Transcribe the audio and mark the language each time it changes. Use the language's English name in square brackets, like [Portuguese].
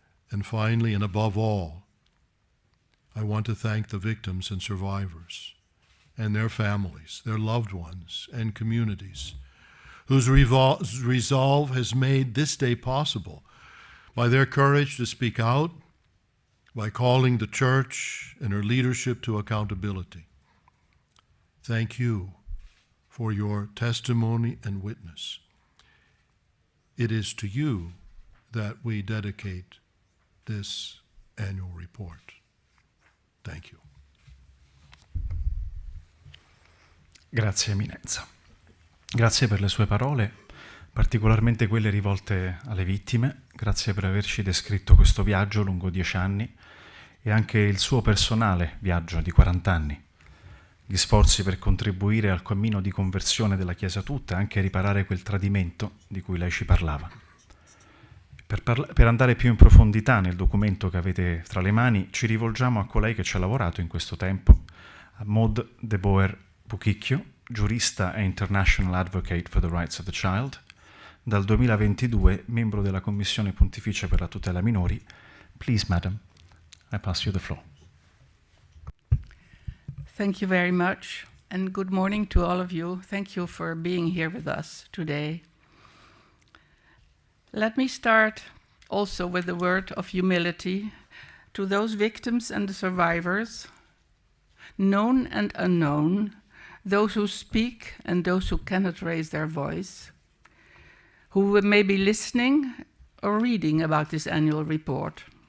[English] And finally, and above all, I want to thank the victims and survivors and their families, their loved ones, and communities, whose resolve has made this day possible by their courage to speak out, by calling the Church and her leadership to accountability. Thank you for your testimony and witness. It is to you that we dedicate this annual report. Thank you. [Italian] Grazie Eminenza. Grazie per le sue parole particolarmente quelle rivolte alle vittime. Grazie per averci descritto questo viaggio lungo 10 anni e anche il suo personale viaggio di 40 anni. Gli sforzi per contribuire al cammino di conversione della Chiesa tutta e anche a riparare quel tradimento di cui lei ci parlava. Per andare più in profondità nel documento che avete tra le mani, ci rivolgiamo a colei che ci ha lavorato in questo tempo, a 𝗏𝗏𝗧𝗏, giurista e [English] International Advocate for the Rights of the Child, [Italian] dal 2022 membro della Commissione Pontificia per la tutela minori. [English] Please, madam, I pass you the floor. Thank you very much, and good morning to all of you. Thank you for being here with us today. Let me start also with a word of humility to those victims and the survivors, known and unknown, those who speak and those who cannot raise their voice, who may be listening or reading about this annual report.